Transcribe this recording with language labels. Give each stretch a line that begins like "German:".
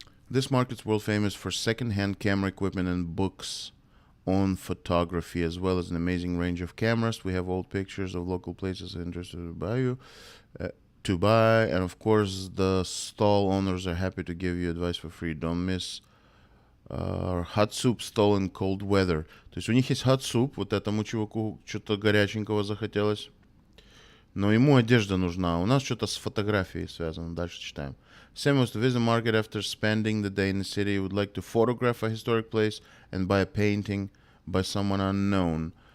English: This market's world famous for second-hand camera equipment and books on photography, as well as an amazing range of cameras. We have old pictures of local places interested to buy, and of course the stall owners are happy to give you advice for free. Don't miss our hot soup stall in cold weather.
Russian: То есть у них есть hot soup, вот этому чуваку что-то горяченького захотелось, но ему одежда нужна. У нас что-то с фотографией связано. Дальше читаем.
English: Sam was to visit the market after spending the day in the city. He would like to photograph a historic place and buy a painting by someone unknown.